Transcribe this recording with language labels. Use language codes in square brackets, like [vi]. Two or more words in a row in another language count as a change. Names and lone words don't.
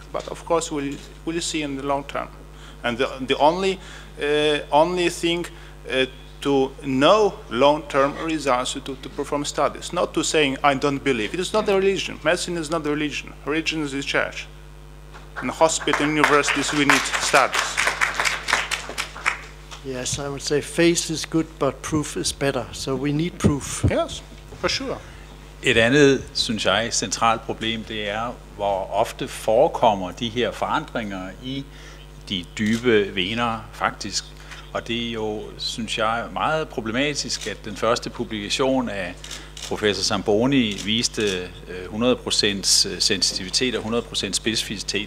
[en] But of course, we'll see in the long term. And the only thing to know long-term results to perform studies, not to saying I don't believe. It is not a religion. Medicine is not a religion. Religion is the church. In hospital, universities, we need studies. Yes, I would say faith is good, but proof is better. So we need proof. Yes, for sure. [da] Et andet, synes jeg, centralt problem, det er, hvor ofte forekommer de her forandringer i de dybe vener faktisk. Og det er jo, synes jeg, meget problematisk, at den første publikation af professor Zamboni viste 100% sensitivitet og 100% specificitet.